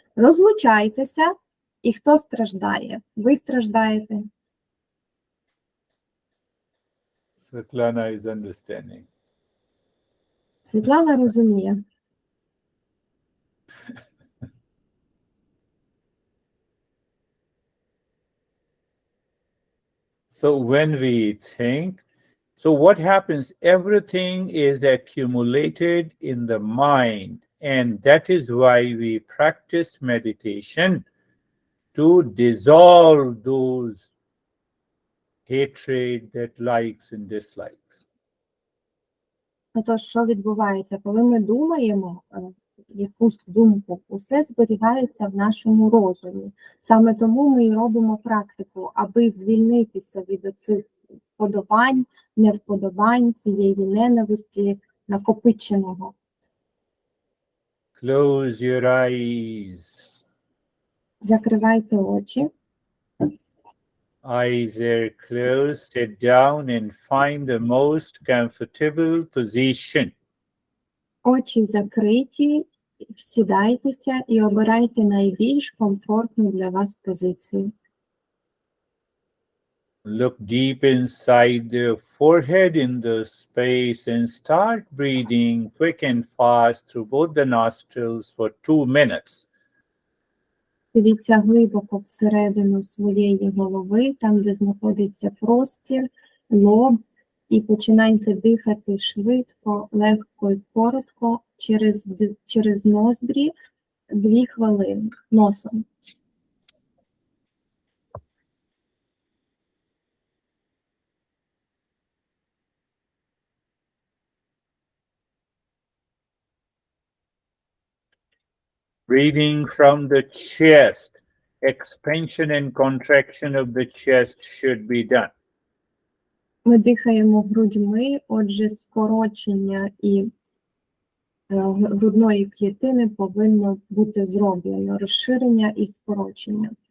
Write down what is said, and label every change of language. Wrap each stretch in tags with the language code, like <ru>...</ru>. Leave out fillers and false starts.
<uk>Розлучайтеся, і хто страждає? Ви страждаєте.</uk> <en>Svetlana is understanding.</en> <uk>Світлана розуміє.</uk> <en>So when we think, so what happens? Everything is accumulated in the mind, and that is why we practice meditation to dissolve those hatred, that likes and dislikes.</en> <uk>Тож, що відбувається? Коли ми думаємо якусь думку, усе зберігається в нашому розумі. Саме тому ми і робимо практику, аби звільнитися від оцих вподобань, невподобань, цієї ненависті, накопиченого.</uk> <en>Close your eyes.</en> <uk>Закривайте очі.</uk> <en>Eyes are closed. Sit down and find the most comfortable position.</en> <uk>Очі закриті, сідайтеся і обирайте найбільш комфортну для вас позицію.</uk> <en>Look deep inside the forehead in the space and start breathing quick and fast through both the nostrils for 2 minutes.</en> <uk>Дивіться глибоко всередину своєї голови, там, де знаходиться простір, лоб, і починайте дихати швидко, легко і коротко через ноздрі 2 хвилини носом.</uk> <en>Breathing from the chest, expansion and contraction of the chest should be done.</en> <uk>Ми дихаємо грудьми, отже, скорочення і грудної клітини повинно бути зроблено, розширення і скорочення.</uk>